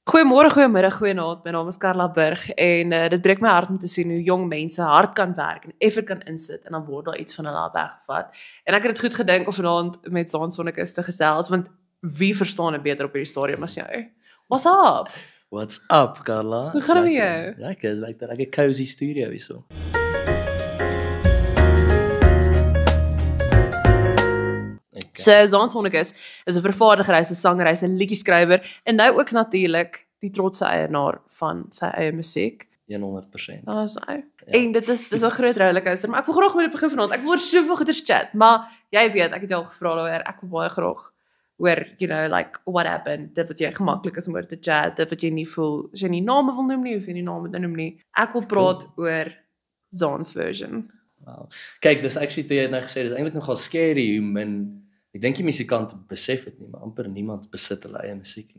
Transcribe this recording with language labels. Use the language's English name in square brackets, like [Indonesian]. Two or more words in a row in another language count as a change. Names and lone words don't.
[Afrikaans] Goeiemôre, goeiemiddag, goeienaand. My naam is Carla Burg en dit breek my hart om te sien hoe jong mense hard kan werk en effort kan insit en dan word daar iets van hulle weggevat. En ek het dit goed gedink om vanaand met Zaan Sonnekus te gesels want wie verstaan dit beter op hierdie stadium as jy? [English] What's up? What's up, Carla? [Afrikaans] Hoe gaan het met jou? Lekker, is lekker. Ek 'n cozy studio hierso. So Zaan Sonnekus is 'n vervaardiger, hy's 'n sanger, hy's 'n liedjie-skrywer en nou ook natuurlik die trotse eienaar van sy eie musiek. 100%. Dis hy. En dit is 'n groot rollercoaster, maar ek wil graag met begin vanaand. Ek wil oor soveel goeders chat, maar jy weet, ek het jou al gevra daaroor. Ek wil baie graag oor, [English] you know, like what happened, [Afrikaans] dit wat jy gemaklik is om oor te chat, dit wat jy nie voel, as jy nie name wil noem nie, of jy nie name wil noem nie. Ek wil praat oor Zaan's version. Wow. Kyk, dis actually toe jy het nou gesê, dis eintlik nogal scary hoe min ek dink die musikante besef dit nie, maar amper niemand besit hulle eie musiek nie.